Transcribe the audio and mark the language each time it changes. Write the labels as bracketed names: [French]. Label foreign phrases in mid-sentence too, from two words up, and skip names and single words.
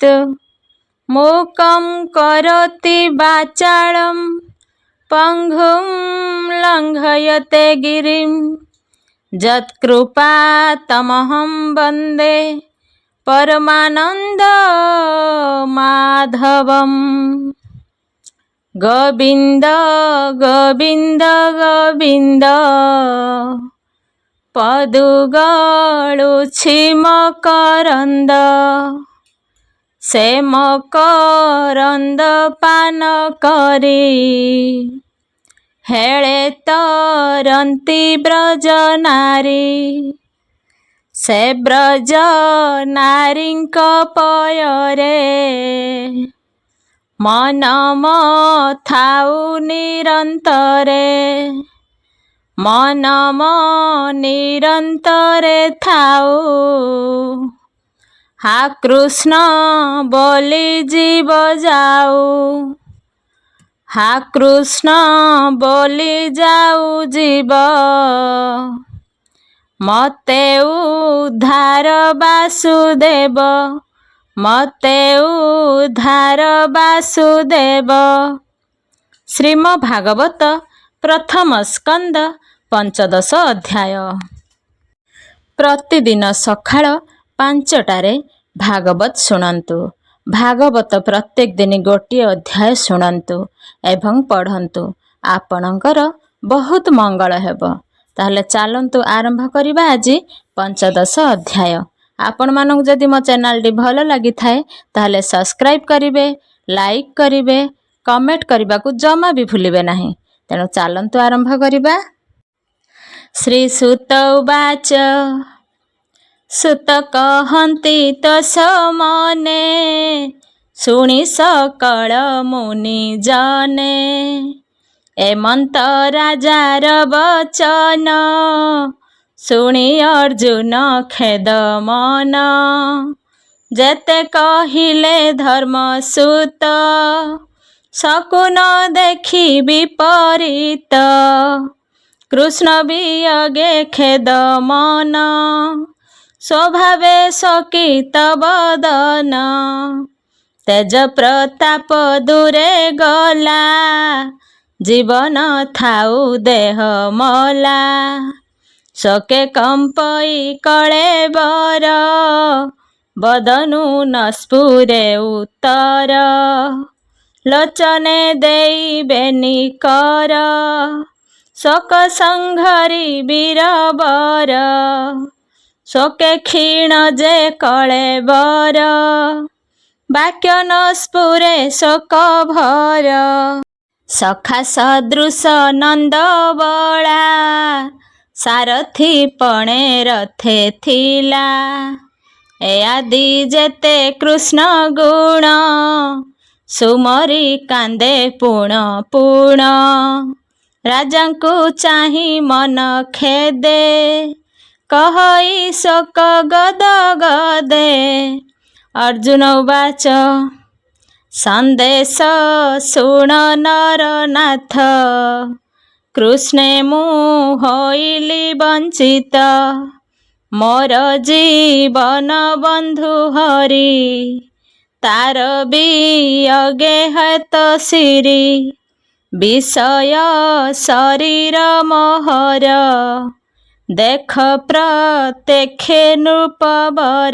[Sanskrit] मूकं करोति वाचालं पङ्गुं लङ्घयते गिरिं यत्कृपातमहं वन्दे परमानन्दमाधवम्। [Odia] ଗୋବିନ୍ଦ ଗୋବିନ୍ଦ ଗୋବିନ୍ଦ ପଦୁଗଳୁଛି ମକରନ୍ଦ ସେ ମକରନ୍ଦ ପାନ କରି ହେଳେ ତରନ୍ତୀ ବ୍ରଜ ନାରୀ। ସେ ବ୍ରଜ ନାରୀଙ୍କ ପୟରେ ମନ ଥାଉ ନିରନ୍ତରେ। ମନ ନିରନ୍ତରେ ଥାଉ ହା କୃଷ୍ଣ ବୋଲି ଜୀବ ଯାଉ। ହା କୃଷ୍ଣ ବୋଲି ଯାଉ ଜୀବ ମତେ ଉଦ୍ଧାର ବାସୁଦେବ। ମତେ ଉଦ୍ଧାର ବାସୁଦେବ। ଶ୍ରୀମଦ୍ଭାଗବତ ପ୍ରଥମ ସ୍କନ୍ଧ ପଞ୍ଚଦଶ ଅଧ୍ୟାୟ। ପ୍ରତିଦିନ ସକାଳ 5ଟାରେ ଭାଗବତ ଶୁଣନ୍ତୁ। ଭାଗବତ ପ୍ରତ୍ୟେକ ଦିନ ଗୋଟେ ଅଧ୍ୟାୟ ଶୁଣନ୍ତୁ ଏବଂ ପଢ଼ନ୍ତୁ। ଆପଣଙ୍କର ବହୁତ ମଙ୍ଗଳ ହେବ। ତାହାହେଲେ ଚାଲନ୍ତୁ ଆରମ୍ଭ କରିବା ଆଜି ପଞ୍ଚଦଶ ଅଧ୍ୟାୟ। ଆପଣମାନଙ୍କୁ ଯଦି ମୋ ଚ୍ୟାନେଲଟି ଭଲ ଲାଗିଥାଏ ତାହାହେଲେ ସବସ୍କ୍ରାଇବ କରିବେ, ଲାଇକ କରିବେ, କମେଣ୍ଟ କରିବାକୁ ଜମା ଭି ଭୁଲିବେ ନାହିଁ। ତେଣୁ ଚାଲନ୍ତୁ ଆରମ୍ଭ କରିବା। ଶ୍ରୀ ସୂତ ଉବାଚ ସୂତ କହନ୍ତି ତାସ ମନେ ଶୁଣି ସକଳ ମୁନି ଜନେ। ଏମନ୍ତ ରାଜାର ବଚନ ଶୁଣି ଅର୍ଜୁନ ଖେଦ ମନ। ଯେତେ କହିଲେ ଧର୍ମସୁତ ଶକୁନ ଦେଖି ବିପରୀତ। କୃଷ୍ଣ ବିୟୋଗେ ଖେଦ ମନ ସ୍ୱଭାବେ ଶୋକିତ ବଦନ। ତେଜ ପ୍ରତାପ ଦୂରେ ଗଲା ଜୀବନ ଥାଉ ଦେହ ମଲା। ଶୋକେ କମ୍ପଇ କଳେବର ବଦନୁ ନ ସ୍ଫୁରେ ଉତ୍ତର। ଲୋଚନେ ଦେଇ ବେନିକର ଶୋକ ସଂଘରି ବୀରବର। ଶୋକେ କ୍ଷୀଣ ଯେ କଳେବର ବାକ୍ୟ ନ ସ୍ଫୁରେ ଶୋକ ଭର। ସଖା ସଦୃଶ ନନ୍ଦ ବଳା ସାରଥି ପଣେ ରଥେ ଥିଲା। ଏ ଆଦି ଯେତେ କୃଷ୍ଣ ଗୁଣ ସୁମରି କାନ୍ଦେ ପୁଣ ପୁଣ। ରାଜାଙ୍କୁ ଚାହିଁ ମନ ଖେଦେ କହଇ ଶୋକ ଗଦ ଗଦେ। ଅର୍ଜୁନ ଉବାଚ ସନ୍ଦେଶ ଶୁଣ ନରନାଥ କୃଷ୍ଣେ ମୁଁ ହୋଇଲି ବଞ୍ଚିତ। ମୋର ଜୀବନ ବନ୍ଧୁ ହରି ତାର ବିୟୋଗେ ହେତ ସିରି। ବିଷୟ ଶରୀର ମୋହର ଦେଖ ପ୍ରତ୍ୟକ୍ଷେ ନୃପବର।